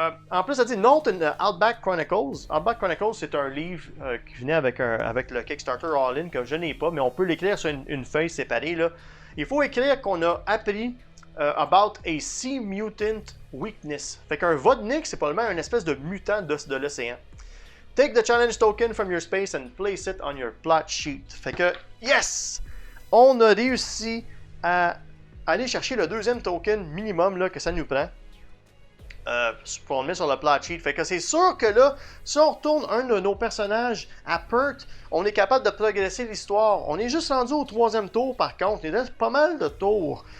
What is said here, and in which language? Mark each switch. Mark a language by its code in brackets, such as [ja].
[fr] En plus, ça dit Note in Outback Chronicles. Outback Chronicles, c'est un livre qui venait avec le Kickstarter All-In que je n'ai pas, mais on peut l'écrire sur une feuille séparée. Là. Il faut écrire qu'on a appris [en] about a sea mutant weakness. [fr] Fait qu'un vodnik, c'est probablement une espèce de mutant de l'océan. [en] Take the challenge token from your space and place it on your plot sheet. [fr] Fait que, yes! On a réussi à aller chercher le 2e token minimum là, que ça nous prend. Pour le mettre sur le plot sheet. Fait que c'est sûr que là, si on retourne un de nos personnages à Perth, on est capable de progresser l'histoire. On est juste rendu au 3e tour par contre. Il reste pas mal de tours.